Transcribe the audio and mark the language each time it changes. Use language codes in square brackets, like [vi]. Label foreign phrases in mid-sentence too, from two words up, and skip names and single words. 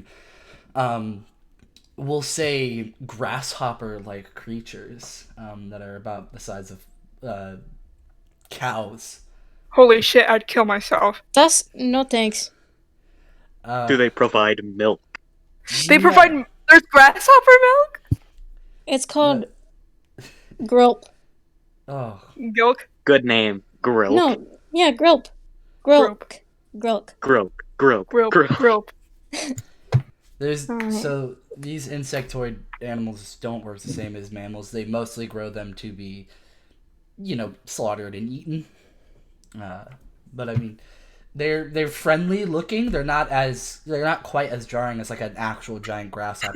[en] We'll say grasshopper-like creatures that are about the size of cows. Holy shit, I'd kill myself. That's no thanks. Do they provide milk? They provide. There's grasshopper milk? It's called Grilp. Oh, Gilk? Good name. Grilk. No, yeah, Grilp. Grilk. Grilk. Grilk. Grilk. Grilp. Grilk. Grilp. so these insectoid animals don't work the same as mammals. They mostly grow them to be, slaughtered and eaten. But I mean, they're friendly looking. They're not quite as jarring as like an actual giant grasshopper.